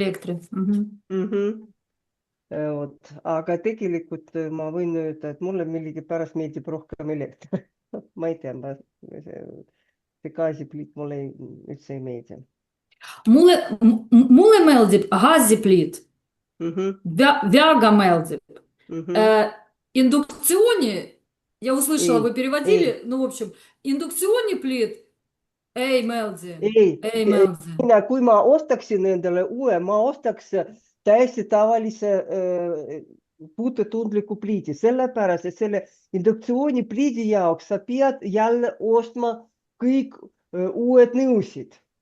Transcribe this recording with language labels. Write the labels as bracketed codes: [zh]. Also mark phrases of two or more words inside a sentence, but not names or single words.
[et] Aga tegelikult ma võin öelda, et mulle millegipärast meeldib rohkem elekter. Ma ei tea, see gaasipliit mulle üldse ei meeldi. Mulle meeldib gaasipliit. Väga meeldib. [ru] Индукционе, я услышала, вы переводили, ну, в общем, индукционный плит, [et] meeldi. Kui ma ostaksin endale uue, ma ostaks täiesti tavalise puutetundliku pliidi, sellepärast, et selle induktsioonipliidi jaoks sa pead jälle ostma kõik uued nõusid.